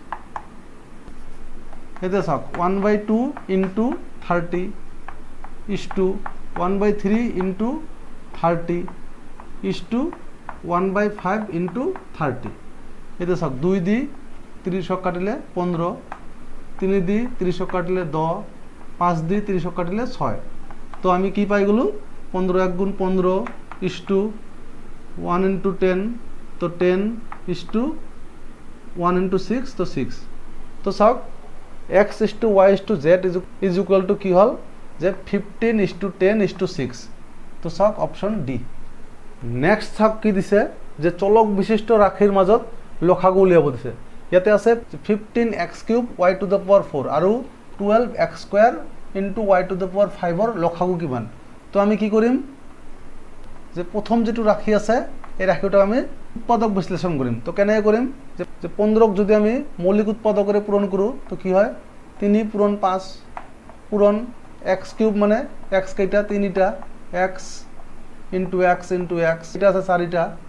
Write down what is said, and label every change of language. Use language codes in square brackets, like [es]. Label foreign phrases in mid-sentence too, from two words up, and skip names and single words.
[as] এতে চাওক 1/2 * 30 = 1/3 * 30 = 1/5 * 30 এতে চাওক 2 দি 30 কাটিলে 15 3 দি 30 কাটিলে 10 5 দি 30 কাটিলে 6 তো আমি কি পাই গলো 15 1 গুণ 15 [en] is to 1 into 10 [as] তো 10 [en] is to 1 into 6 [as] তো 6 তো চাওক [en] x is to y is to z is equal to [as] কি হল যে 15 [en] is to 10 is to [as] 6 তো চাওক [en] option D next [as] চাওক কি দিছে যে চলক বিশিষ্ট ৰাশিৰ মাজত লসাগু উলিয়াব দিছে ইয়াতে আছে 15x³ y [en] to the power [as] 4 আৰু 12x² [en] into y to the power [as] 5 ৰ লসাগু কিমান তো আমি কি কৰিম যে প্ৰথম যেটো ৰাশি আছে এই ৰাশিটো আমি উৎপাদক বিশ্লেষণ কৰিম তো কেনে কৰিম যে 15ক যদি আমি মৌলিক উৎপাদকৰে পূৰণ কৰো তো কি হয় 3 পূৰণ 5 পূৰণ x³ মানে x কেইটা 3টা x ইনটু x ইনটু x এটা আছে 4টা